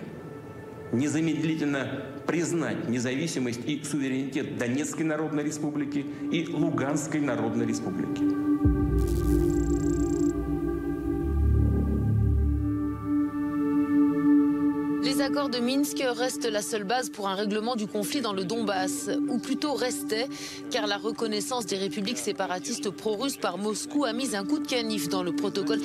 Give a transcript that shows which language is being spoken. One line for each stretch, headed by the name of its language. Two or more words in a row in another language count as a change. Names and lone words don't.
Russian: Незамедлительно признать независимость и суверенитет Донецкой Народной Республики и Луганской Народной Республики.
French: Les accords de Minsk restent la seule base pour un règlement du conflit dans le Donbass, ou plutôt restaient, car la reconnaissance des républiques séparatistes pro-russes par Moscou a mis un coup de canif dans le protocole.